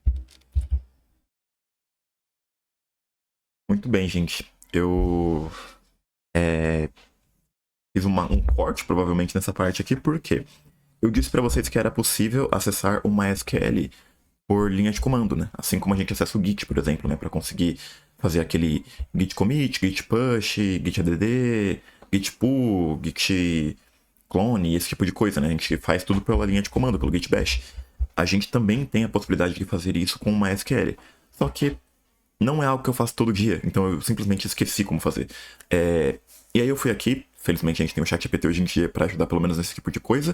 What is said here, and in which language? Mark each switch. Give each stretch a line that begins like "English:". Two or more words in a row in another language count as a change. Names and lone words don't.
Portuguese: Muito bem, gente. Eu fiz um corte, provavelmente, nessa parte aqui, porque eu disse para vocês que era possível acessar o MySQL por linha de comando, né? Assim como a gente acessa o Git, por exemplo, né? Para conseguir fazer aquele git commit, git push, git add, git pull, git clone, esse tipo de coisa, né? A gente faz tudo pela linha de comando, pelo git bash. A gente também tem a possibilidade de fazer isso com o MySQL. Só que não é algo que eu faço todo dia, então eu simplesmente esqueci como fazer. E aí eu fui aqui, felizmente a gente tem o ChatGPT hoje em dia para ajudar pelo menos nesse tipo de coisa.